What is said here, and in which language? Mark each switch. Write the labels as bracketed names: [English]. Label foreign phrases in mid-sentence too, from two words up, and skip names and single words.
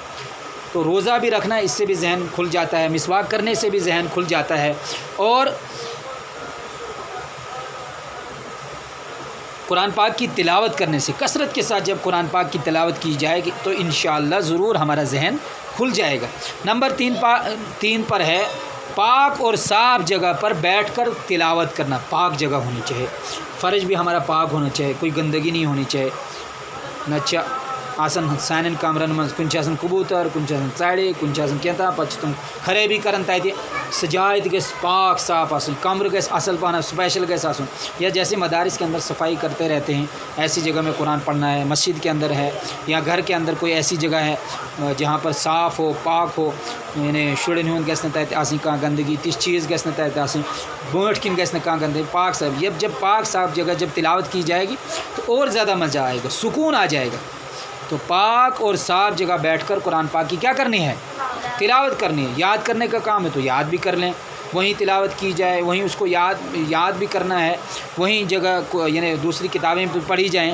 [Urdu] تو روزہ بھی رکھنا، اس سے بھی ذہن کھل جاتا ہے، مسواک کرنے سے بھی ذہن کھل جاتا ہے، اور قرآن پاک کی تلاوت کرنے سے کثرت کے ساتھ جب قرآن پاک کی تلاوت کی جائے گی تو انشاءاللہ ضرور ہمارا ذہن کھل جائے گا. نمبر 3 پر ہے پاک اور صاف جگہ پر بیٹھ کر تلاوت کرنا. پاک جگہ ہونی چاہیے، فرج بھی ہمارا پاک ہونا چاہیے، کوئی گندگی نہیں ہونی چاہیے. [Kashmiri] نچا آسن سانن کمرن من کن آسان کبوتر، کن آسان ژرِ، کن آسان کینٛہہ پتہٕ تم خرٲبی کران تتہِ. سُہ جاے تہِ گژھِ پاک صاف آسن، کمرٕ گژھِ اصل پہن سپیشل گژھِ آسن. [Urdu] یا جیسے مدارس کے اندر صفائی کرتے رہتے ہیں، ایسی جگہ میں قرآن پڑھنا ہے. مسجد کے اندر ہے یا گھر کے اندر کوئی ایسی جگہ ہے جہاں پر صاف ہو، پاک ہو، یعنی [Kashmiri] شرن ہُنٛد گژھِ نہٕ تتہِ آسٕنۍ کانٛہہ گندگی، تِژھ چیز گژھِ نہٕ تتہِ آسٕنۍ، برٛونٛٹھ کِنۍ گژھِ نہٕ کانٛہہ گندگی. [Urdu] پاک صاف، جب پاک صاف جگہ جب تلاوت کی جائے گی تو اور زیادہ مزہ آئے گا، سکون آ جائے گا. تو پاک اور صاف جگہ بیٹھ کر قرآن پاک کی کیا کرنی ہے؟ تلاوت کرنی ہے. یاد کرنے کا کام ہے تو یاد بھی کر لیں، وہیں تلاوت کی جائے، وہیں اس کو یاد بھی کرنا ہے، وہیں جگہ کو یعنی دوسری کتابیں بھی پڑھی جائیں.